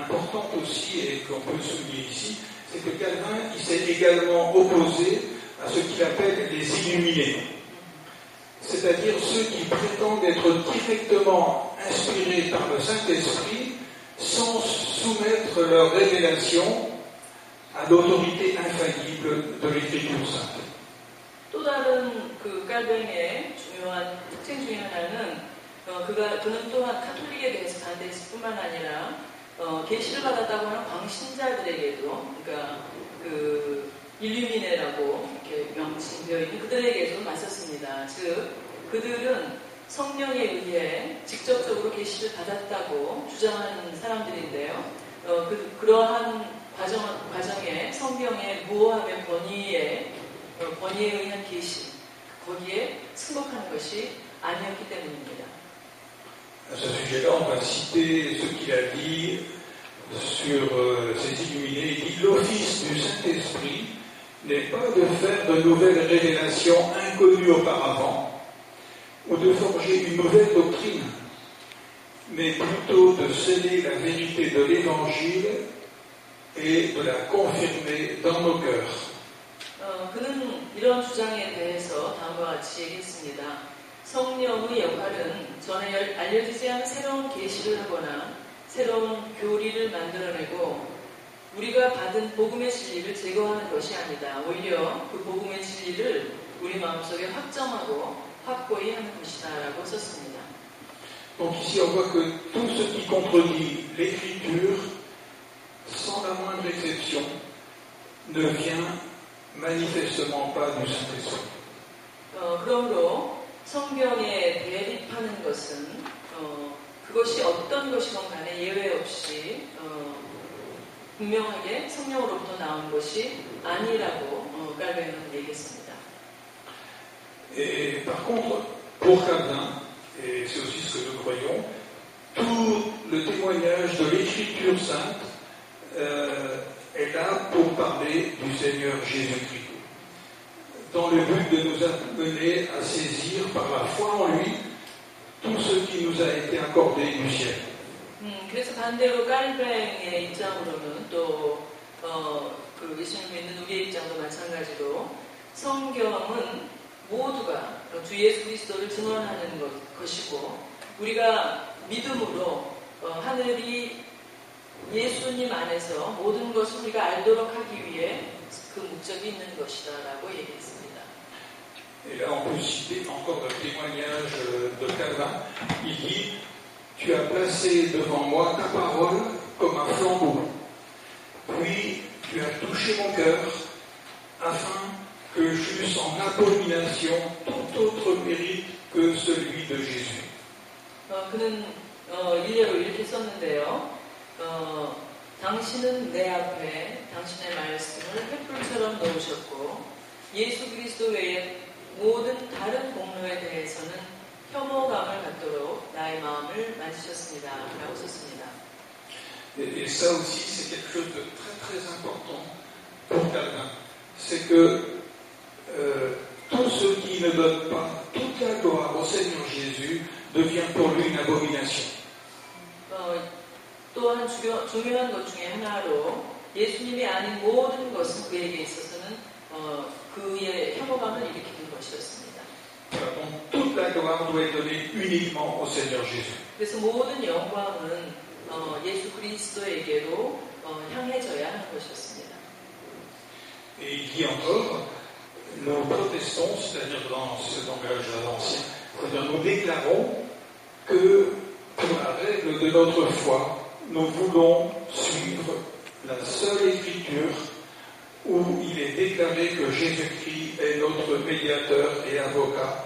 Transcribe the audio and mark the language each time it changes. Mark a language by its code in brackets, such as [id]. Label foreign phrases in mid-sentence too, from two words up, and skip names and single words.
[fr] importante aussi, et qu'on peut souligner ici, c'est que Calvin il s'est également opposé à ce qu'il appelle les illuminés, c'est-à-dire ceux qui prétendent être directement inspirés par le Saint-Esprit sans soumettre leur révélation à l'autorité infaillible de l'Écriture sainte. [ko] 또 다른 그 깔뱅의 중요한 특징 중에 하나는 그는 또한 카톨릭에 대해서 반대했을 뿐만 아니라 계시를 받았다고 하는 광신자들에게도 그러니까 그 일루미네라고 이렇게 명칭되어 있는 그들에게도 맞섰습니다. 즉 그들은 성령에 의해 직접적으로 계시를 받았다고 주장하는 사람들인데요. 그러한 과정에 성경의 무오함의 권위에 의한 계시 거기에 승복하는 것이 아니었기 때문입니다. [fr] À ce sujet-là, on va citer ce qu'il a dit sur ces illuminés. Il dit l'office du Saint-Esprit n'est pas de faire de nouvelles révélations inconnues auparavant ou de forger une nouvelle doctrine, mais plutôt de sceller la vérité de l'Évangile et de la confirmer dans nos cœurs. [ko] 그는 이런 주장에 대해서 다음과 같이 얘기했습니다. 성령의 역할은 전에 알려지지 않은 새로운 계시를 하거나 새로운 교리를 만들어내고 우리가 받은 복음의 진리를 제거하는 것이 아니다. 오히려 그 복음의 진리를 우리 마음속에 확정하고 확고히 하는 것이다 라고 썼습니다. [fr] Donc ici on voit que tout ce qui contredit l'Écriture, sans la moindre exception, ne vient manifestement pas du Saint-Esprit. [ko] 그러므로 성경에 대립하는 것은 그것이 어떤 것이건 간에 예외 없이 분명하게 성령으로부터 나온 것이 아니라고 깔뱅은 얘기했습니다. [fr] Et par contre, pour Calvin, et c'est aussi ce que nous croyons, tout le témoignage de l'Écriture sainte est là pour parler du Seigneur Jésus-Christ, dans le but de nous amener à saisir par la foi en lui tout ce qui nous a été accordé du ciel. [ko] 그래서 반대로 깔뱅의 입장으로는 또 그 예수님을 믿는 우리의 입장도 마찬가지로 성경은 모두가 주 예수 그리스도를 증언하는 것이고 우리가 믿음으로 하늘이 예수님 안에서 모든 것을 우리가 알도록 하기 위해 그 목적이 있는 것이다라고 얘기했습니다. [fr] Et là, on peut citer encore le témoignage de Calvin. Il dit, tu as placé devant moi ta parole comme un flambeau. Puis, tu as touché mon cœur afin que j'eusse en abomination tout autre mérite que celui de Jésus. [ko] 그는 일례로 이렇게 썼는데요. 당신은 내 앞에 당신의 말씀을 횃불처럼 놓으셨고 예수 그리스도 외에 모든 다른 공로에 대해서는 혐오감을 갖도록 나의 마음을 만지셨습니다. 라고 썼습니다. [fr] Et ça aussi, c'est quelque chose de très très important pour Calvin. C'est que tout ce qui ne donne pas toute la gloire au Seigneur Jésus devient pour lui une abomination. [ko] 또한 중요한 것 중에 하나로 예수님이 아닌 모든 것은 그에게 있어서는 그의 혐오감을 일으키는 것이었습니다. [fr] Donc toute la gloire doit être donnée uniquement au Seigneur Jésus. [ko] 그래서 모든 영광은 예수 그리스도에게로 향해져야 하는 것이었습니다. [fr] Et il dit encore, nous protestons, c'est-à-dire dans ce langage ancien, c'est-à-dire nous déclarons que pour la règle de notre foi, nous voulons suivre la seule écriture où il est déclaré que Jésus-Christ est notre médiateur et avocat.